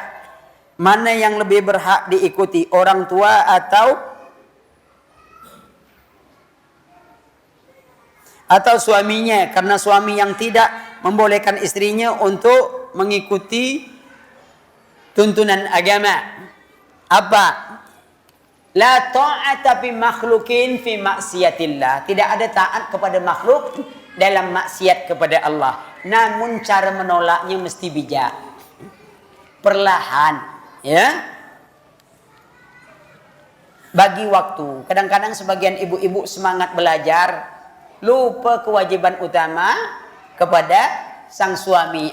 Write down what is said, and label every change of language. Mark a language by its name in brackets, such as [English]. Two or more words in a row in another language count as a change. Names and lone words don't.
[Indonesian] Mana yang lebih berhak diikuti, orang tua atau suaminya, karena suami yang tidak membolehkan istrinya untuk mengikuti tuntunan agama. Apa? [Arabic] لا طاعة في مخلوق في معصية الله. [Indonesian] Tidak ada taat kepada makhluk dalam maksiat kepada Allah. Namun cara menolaknya mesti bijak. Perlahan, ya. Bagi waktu. Kadang-kadang sebagian ibu-ibu semangat belajar, lupa kewajiban utama kepada sang suami.